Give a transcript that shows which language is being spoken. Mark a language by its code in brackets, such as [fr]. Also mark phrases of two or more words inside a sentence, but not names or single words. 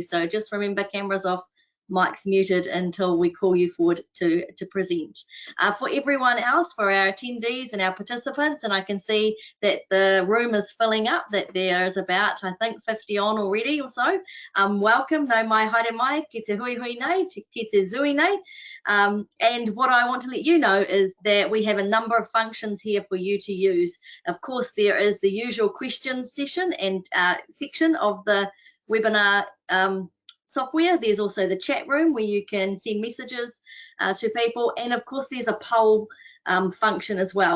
[en] So just remember, cameras off, mics muted until we call you forward to present. For everyone else, for our attendees and our participants, and I can see that the room is filling up, that there is about, I think, 50 on already or so. [mi] Welcome, no mai haere mai, ki te hui hui nei, ki te zui nei. [en] And what I want to let you know is that we have a number of functions here for you to use. Of course, there is the usual questions session and section of the webinar software. There's also the chat room where you can send messages to people, and of course there's a poll function as well.